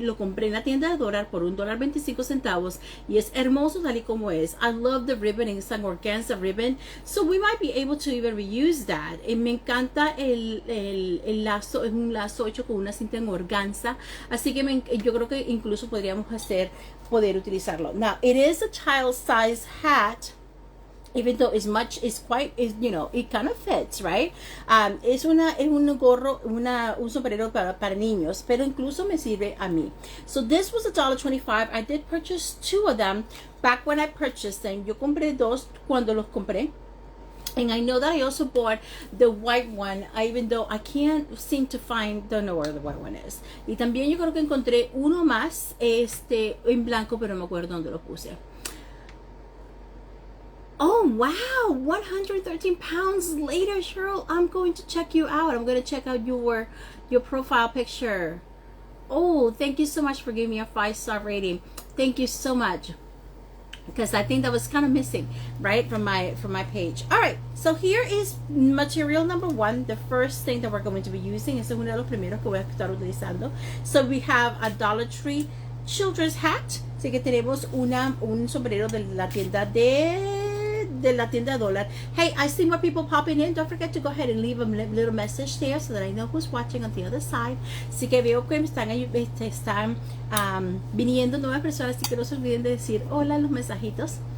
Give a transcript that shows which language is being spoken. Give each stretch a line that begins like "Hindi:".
Spanish: Lo compré en la tienda de dólar por $1.25 y es hermoso tal y como es.
English: I love the ribbon, it's an organza ribbon, so we might be able to even reuse that.
Spanish: Y me encanta el lazo, es un lazo hecho con una cinta en organza, así que yo creo que incluso poder utilizarlo.
English: Now, it is a child size hat. Even though it kind of fits, right?
Spanish: Es un gorro, un sombrero para niños, pero incluso me sirve a mí.
English: So this was $1.25. I did purchase 2 of them back when I purchased them.
Spanish: Yo compré 2 cuando los compré.
English: And I know that I also bought the white one, even though I can't seem to don't know where the white one is.
Spanish: Y también yo creo que encontré uno más, en blanco, pero no me acuerdo dónde lo puse.
English: Oh wow, 113 pounds later, Cheryl, I'm going to check you out. I'm going to check out your profile picture. Oh, thank you so much for giving me a 5-star rating. Thank you so much, because I think that was kind of missing, right, from my page. All right, so here is material number 1. The first thing that we're going to be using
Spanish: es uno de los primeros que voy a estar utilizando.
English: So we have a Dollar Tree children's hat.
Spanish: Así que tenemos un sombrero de la tienda de dólar.
English: Hey, I see more people popping in. Don't forget to go ahead and leave a little message there so that I know who's watching on the other side.
Spanish: Así que veo que están viniendo nuevas personas, así que no se olviden de decir hola los mensajitos.